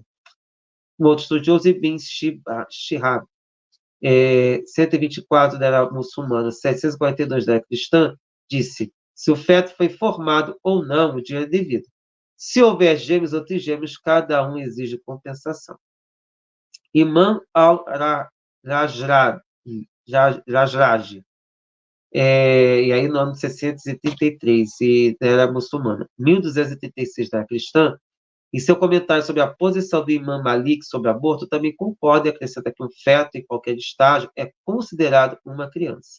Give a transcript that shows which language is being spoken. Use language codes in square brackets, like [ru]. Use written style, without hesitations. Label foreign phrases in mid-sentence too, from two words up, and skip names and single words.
[pt] Um outro estudioso, Ibn Shihab, 124 da era muçulmana, 742 da era cristã, disse: se o feto foi formado ou não, o dinheiro é devido. Se houver gêmeos ou trigêmeos, cada um exige compensação. Imam al-Rajraj, e aí no ano de 633, e era muçulmana, 1236 da era cristã, em seu comentário sobre a posição do Imam Malik sobre aborto, também concorda e acrescenta que um feto, em qualquer estágio, é considerado uma criança.